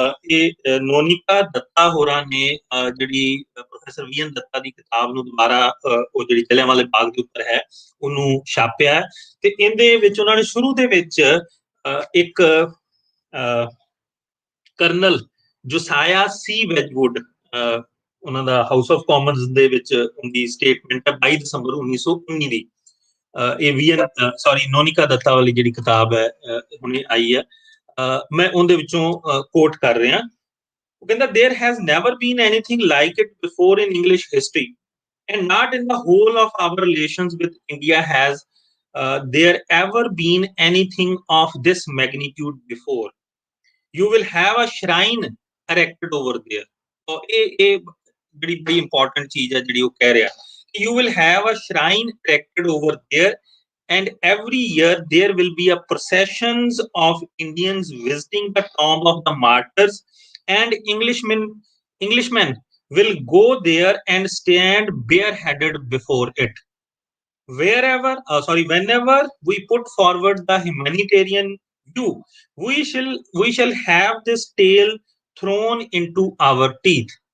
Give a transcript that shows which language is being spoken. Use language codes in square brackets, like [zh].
[pa] ਇਹ ਨੋਨਿਕਾ ਦੱਤਾ ਹੋਰਾਂ ਨੇ ਜਿਹੜੀ ਪ੍ਰੋਫੈਸਰ ਵੀਐਨ ਦੱਤਾ ਦੀ ਕਿਤਾਬ ਨੂੰ ਦੁਬਾਰਾ ਉਹ ਜਿਹੜੀ ਜਲਿਆਂਵਾਲੇ ਬਾਗ ਦੇ ਉੱਪਰ ਹੈ ਉਹਨੂੰ ਛਾਪਿਆ, ਤੇ ਇਹਦੇ ਵਿੱਚ ਉਹਨਾਂ ਨੇ ਸ਼ੁਰੂ ਦੇ ਵਿੱਚ ਇੱਕ ਕਰਨਲ ਜੋਸਾਇਆ ਸੀ ਵੈਜਵੁੱਡ, ਉਹਨਾਂ ਦਾ ਹਾਊਸ ਆਫ ਕਾਮਨਸ ਦੇ ਵਿੱਚ ਉਹਦੀ ਸਟੇਟਮੈਂਟ ਹੈ 22 ਦਸੰਬਰ 1919 ਦੀ। ਇਹ ਨੋਨਿਕਾ ਦੱਤਾ ਵਾਲੀ ਜਿਹੜੀ ਕਿਤਾਬ ਹੈ ਹੁਣੇ ਆਈ ਹੈ, ਮੈਂ ਉਹਦੇ ਵਿੱਚੋਂ ਕੋਟ ਕਰ ਰਿਹਾ। ਉਹ ਕਹਿੰਦਾ [en] there has never been anything like it before in English history and not in the whole of our relations with India has there ever been anything of this magnitude before. You will have a shrine erected over there. [pa] So ਇਹ ਜਿਹੜੀ ਬੜੀ important ਚੀਜ਼ ਹੈ ਜਿਹੜੀ ਉਹ ਕਹਿ ਰਿਹਾ, [en] you will have a shrine erected over there and every year there will be a processions of Indians visiting the tomb of the martyrs, and Englishmen will go there and stand bareheaded before it. Whenever we put forward the humanitarian view, we shall have this tale thrown into our teeth.